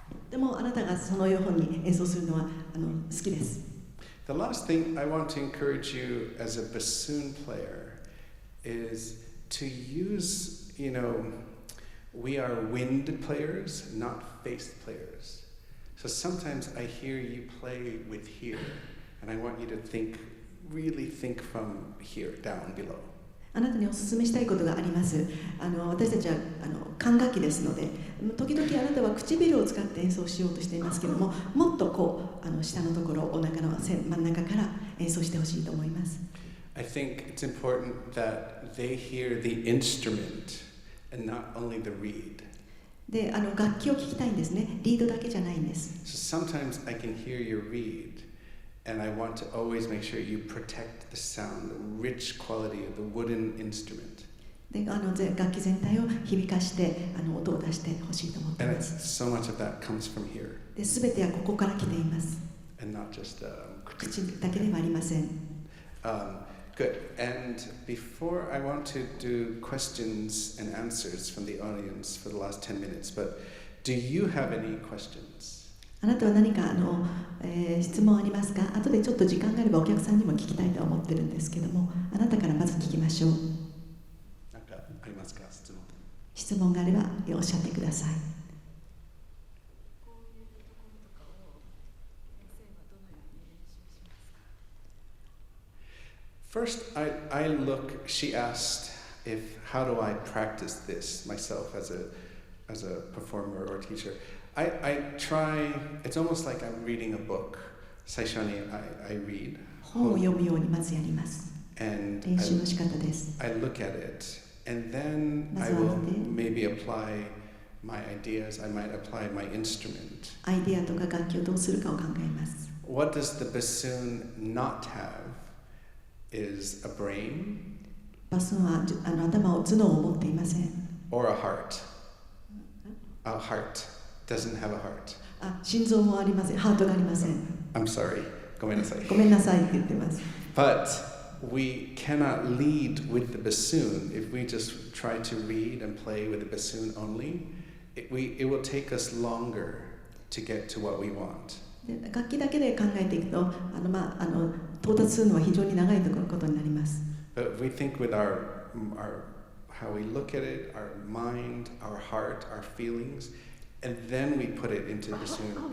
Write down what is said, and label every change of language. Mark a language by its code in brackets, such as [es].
[ja] でもあなたがそのように演奏するのは好きです。 [en] The last thing I want to encourage you as a bassoon player is to use, we are wind players, not face players. So sometimes I hear you play with here, and I want you to really think from here, down below. [ja] あなたにお勧めしたいことがあります。私たちは管楽器ですので、時々あなたは唇を使って演奏しようとしていますけれども、もっと下のところ、お腹の真ん中から演奏してほしいと思います。 [en] I think it's important that they hear the instrument and not only the reed. [ja] で、楽器を聴きたいんですね。リードだけじゃないんです。 [en] So sometimes I can hear your reed.And I want to always make sure you protect the sound, the rich quality of the wooden instrument. [ja] で、楽器全体を響かして音を出してほしいと思ってい [en] And [ja] ます。 [en] so much of that comes from here. [ja] で、全てはここから来ています。 [en] And not just [ja] 口だけではありません。 [en] Good. And before I want to do questions and answers from the audience for the last 10 minutes, but do you have any questions? [ja] あなたは何か質問ありますか？後でちょっと時間があればお客さんにも聞きたいと思ってるんですけども、あなたからまず聞きましょう。何かありますか？質問があればおっしゃってください。 [en] First, she asked how do I practice this myself as a performer or teacher?I try, it's almost like I'm reading a book. [ja] 最初に [en] I read. [ja] 本を読むようにまずやります。 [en] And [ja] 練習の仕方です。 [en] I look at it, and then I will maybe apply my ideas. I might apply my instrument. [ja] アイデアとか楽器をどうするかを考えます。 [en] What does the bassoon not have is a brain. [ja] バスンは頭脳を持っていません。 [en] Or a heart. A heart.Doesn't have a heart. [ja] 心臓もありません。ハートがありません。 [en] I'm sorry. [ja] ごめんなさい。ごめんなさいって言ってます。 [en] But we cannot lead with the bassoon if we just try to read and play with the bassoon only. It will take us longer to get to what we want. [ja] 楽器だけで考えていくと、到達するのは非常に長いことになります。 [en] But if we think with our how we look at it, our mind, our heart, our feelings.And then we put it into the bassoon.